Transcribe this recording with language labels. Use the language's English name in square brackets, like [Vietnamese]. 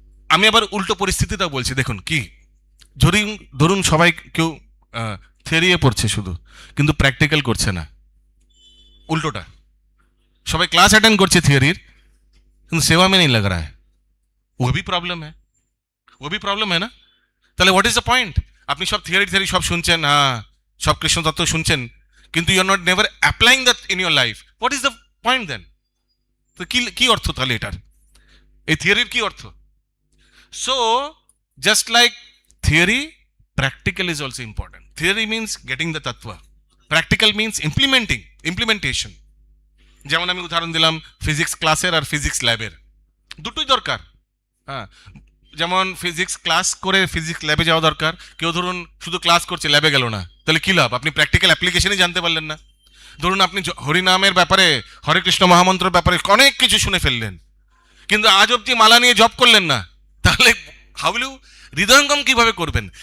[Bangla] আমি আবার উল্টো পরিস্থিতিটা বলছি, দেখুন কি, ধরুন সবাই কেউ থিওরি পড়ছে শুধু, কিন্তু প্র্যাকটিক্যাল করছে না, উল্টোটা, সবাই ক্লাस अटेंड করছে থিওরির কিন্তু [Hindi] सेवा में नहीं लग रहा है, वो भी प्रॉब्लम है ना। [Bangla] তাহলে [English] What is the point? [Bangla] আপনি সব থিওরি সব শুনছেন, হ্যাঁ সব কৃষ্ণ তত্ত্ব শুনছেন, কিন্তু [English] You are not never applying that in your life, what is the point then? [Bangla] তো কি অর্থ তাহলে এটার, এই থিওরির কি অর্থ? [English] So, just like theory, practical is also important. Theory means getting the tattva. Practical means implementation. [Bangla] যেমন আমি উদাহরণ দিলাম ফিজিক্স ক্লাসের আর ফিজিক্স ল্যাবের, দুটোই দরকার। হ্যাঁ, যেমন ফিজিক্স ক্লাস করে ফিজিক্স ল্যাবে যাওয়া দরকার। কেউ ধরুন শুধু ক্লাস করছে, ল্যাবে গেল না, তাহলে কি লাভ? আপনি প্র্যাকটিক্যাল অ্যাপ্লিকেশনই জানতে পারলেন না। ধরুন আপনি হরিনামের ব্যাপারে, হরে কৃষ্ণ মহামন্ত্রের ব্যাপারে অনেক কিছু শুনে ফেললেন, কিন্তু আজ অব্দি মালা নিয়ে জব করলেন না, তাহলে [English] how will you [Bangla] হৃদয়ঙ্গম কিভাবে করবেন?